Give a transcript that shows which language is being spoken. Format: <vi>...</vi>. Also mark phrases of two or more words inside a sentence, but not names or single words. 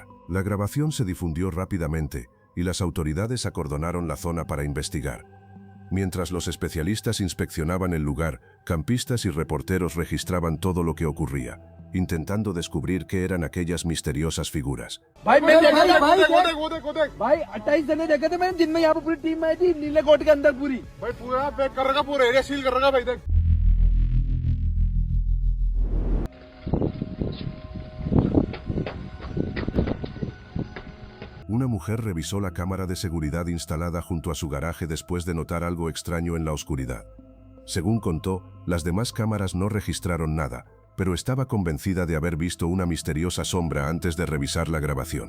<es>La grabación se difundió rápidamente y las autoridades acordonaron la zona para investigar. Mientras los especialistas inspeccionaban el lugar, campistas y reporteros registraban todo lo que ocurría, intentando descubrir qué eran aquellas misteriosas figuras.</es> <hi>भाई 28 जने देखे थे मैंने जिनमें यहाँ पर पूरी टीम आई थी नीले कोट के अंदर पूरी। भाई पूरा पैक कर रखा, पूरा</hi> <en>area seal</en> <hi>कर रखा भाई देख।</hi> <es>Una mujer revisó la cámara de seguridad instalada junto a su garaje después de notar algo extraño en la oscuridad. Según contó, las demás cámaras no registraron nada, pero estaba convencida de haber visto una misteriosa sombra antes de revisar la grabación.</es>